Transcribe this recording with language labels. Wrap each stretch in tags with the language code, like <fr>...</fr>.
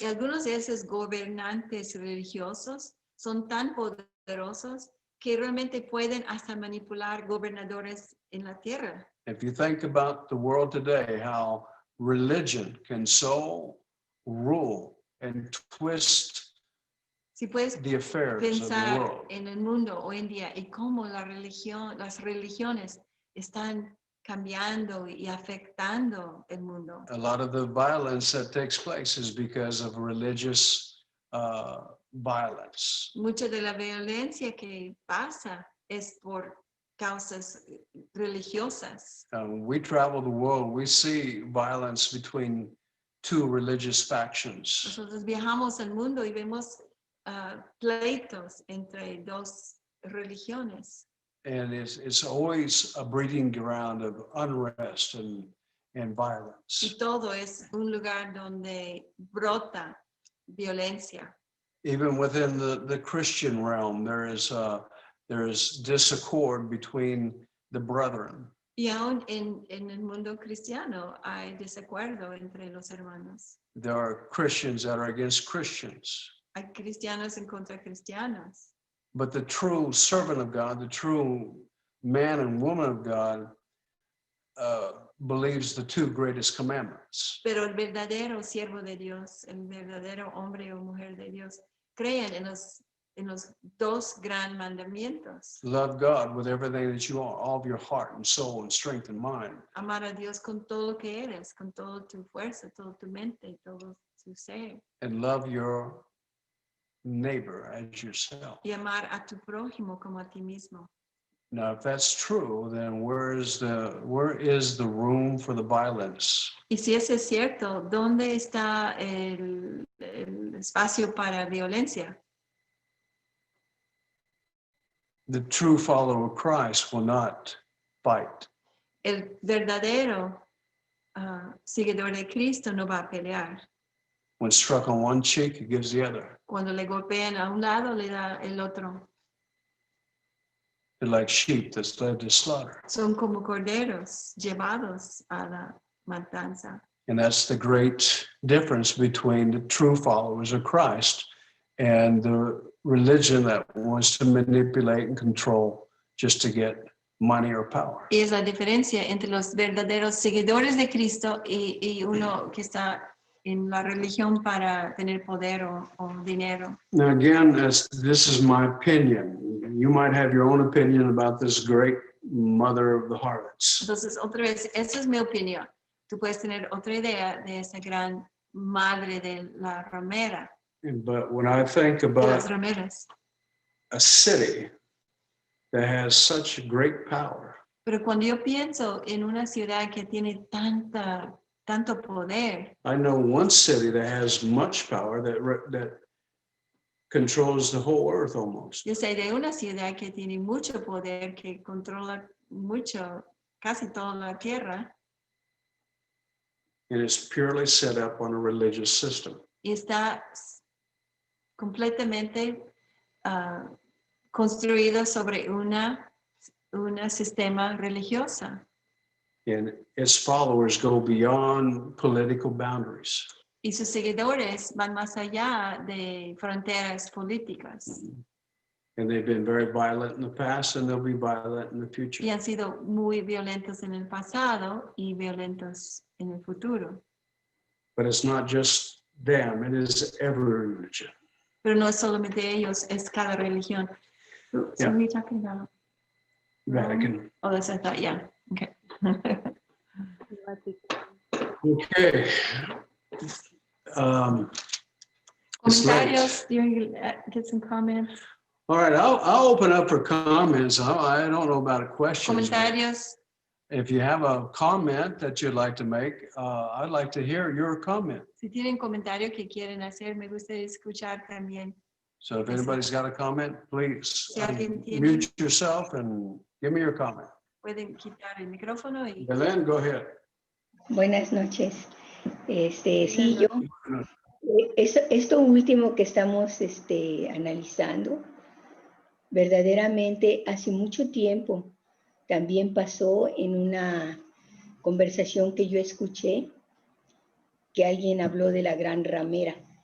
<es>Y algunos de esos gobernantes religiosos son tan poderosos que realmente pueden hasta manipular gobernadores en la tierra.</es> <en>If you think about the world today, how religion can so rule and twist</en> <es>Si puedes</es> <en>the affairs of the</en> <es>pensar</es> <en>world.</en> <es>en el mundo hoy en día y cómo las religiones están cambiando y afectando el mundo.</es> <en>A lot of the violence that takes place is because of religious violence.</en> <es>Mucha de la violencia que pasa es por causas religiosas.</es> <en>We travel the world, we see violence between two religious factions.</en> <es>Nosotros viajamos al mundo y vemos pleitos entre dos religiones.</es> <en>And it's always a breeding ground of unrest and violence.</en> <es>Y todo es un lugar donde brota violencia.</es> <en>Even within the Christian realm, there is disaccord between the brethren.</en> <es>Y aún en el mundo cristiano hay desacuerdo entre los hermanos.</es> <en>There are Christians that are against Christians.</en> <es>Hay cristianos en contra de cristianos.</es> <en>But the true servant of God, the true man and woman of God, believes the two greatest commandments.</en> <es>Pero el verdadero siervo de Dios, el verdadero hombre o mujer de Dios, creen en los dos gran mandamientos.</es> <en>Love God with everything that you are, all of your heart and soul and strength and mind.</en> <es>Amar a Dios con todo lo que eres, con toda tu fuerza, toda tu mente, todo tu ser.</es> <en>And love your neighbor as yourself.</en> <es>Y amar a tu prójimo como a ti mismo.</es> <en>Now, if that's true, then where is the room for the violence?</en> <es>Y si eso es cierto, ¿dónde está el espacio para violencia?</es> <en>The true follower of Christ will not fight.</en> <es>El verdadero seguidor de Cristo no va a pelear.</es> <en>When struck on one cheek, he gives the other.</en> <es>Cuando le golpean a un lado, le da el otro.</es> <en>They're like sheep that's led to slaughter.</en> <es>Son como corderos llevados a la matanza.</es> <en>And that's the great difference between the true followers of Christ and the religion that wants to manipulate and control just to get money or power.</en> <es>Y es la diferencia entre los verdaderos seguidores de Cristo y uno que está en la religión para tener poder o dinero.</es> <en>Now again, this is my opinion. You might have your own opinion about this great mother of the harlots.</en> <es>Entonces, otra vez, esa es mi opinión. Tú puedes tener otra idea de esa gran madre de la ramera,</es> <en>But when I think</en> <es>de las</es> <en>about</en> <es>rameras.</es> <en>a city that has such great power,</en> <es>Pero cuando yo pienso en una ciudad que tiene tanto poder,</es> <en>I know one city that has much power that controls the whole earth almost.</en> <es>yo sé de una ciudad que tiene mucho poder, que controla mucho, casi toda la tierra,</es> <en>And it's purely set up on a religious system.</en> <es>y está completamente construido sobre una sistema religiosa.</es> <en>And its followers go beyond political boundaries.</en> <es>Y sus seguidores van más allá de fronteras políticas.</es> <en>And they've been very violent in the past, and they'll be violent in the future.</en> <es>Y han sido muy violentos en el pasado y violentos en el futuro.</es> <en>But it's not just them, it is every religion.</en> <es>Pero no es solamente ellos, es cada religión.</es> <en>So Yeah. we talking about Vatican. Oh, that's I thought, yeah. Okay. Okay. It's late. Comentarios, do you get some comments? All right, I'll open up for comments. I don't know about questions. but</en> <es>Comentarios.</es> <en>If you have a comment that you'd like to make, I'd like to hear your comment.</en> <es>Si tienen comentarios que quieren hacer, me gustaría escuchar también.</es> <en>So if anybody's got a comment, please</en> <es>Si alguien tiene-</es> <en>mute yourself and give me your comment.</en> <es>Pueden quitar el micrófono y</es> <en>Belen, go ahead.</en> <es>Buenas noches. Sí, yo, esto último que estamos analizando, verdaderamente hace mucho tiempo también pasó en una conversación que yo escuché, que alguien habló de la gran ramera.</es>